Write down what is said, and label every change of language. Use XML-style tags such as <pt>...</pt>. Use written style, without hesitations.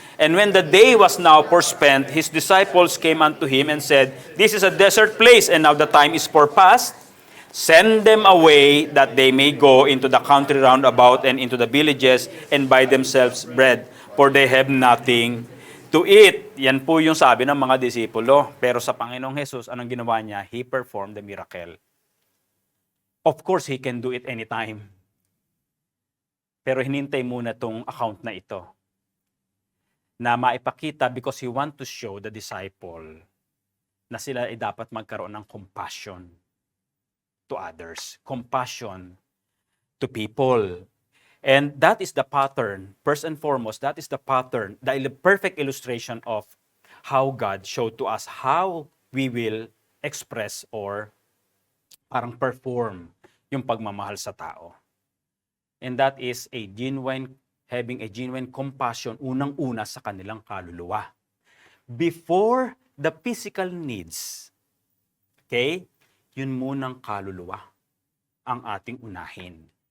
<en>And when the day was now forspent, His disciples came unto Him and said, This is a desert place, and now the time is forepast. Send them away, that they may go into the country round about and into the villages, and buy themselves bread, for they have nothing to eat.</en> <tl>Yan po yung sabi ng mga disipulo. Pero sa Panginoong Jesus, anong ginawa niya?</tl> <en>He performed the miracle. Of course, He can do it anytime.</en> <tl>Pero hinintay muna tong account na ito, na maipakita</tl> <en>because He want to show the disciple</en> <tl>na sila ay dapat magkaroon ng</tl> <en>compassion to others, compassion to people. And that is the pattern, first and foremost, that is the pattern, the perfect illustration of how God showed to us how we will express or parang perform yung pagmamahal sa tao. And that is having a genuine compassion,</en> <tl>unang-una sa kanilang kaluluwa.</tl> <en>Before the physical needs. Okay?</en> <tl>Yun munang kaluluwa ang ating unahin.</tl>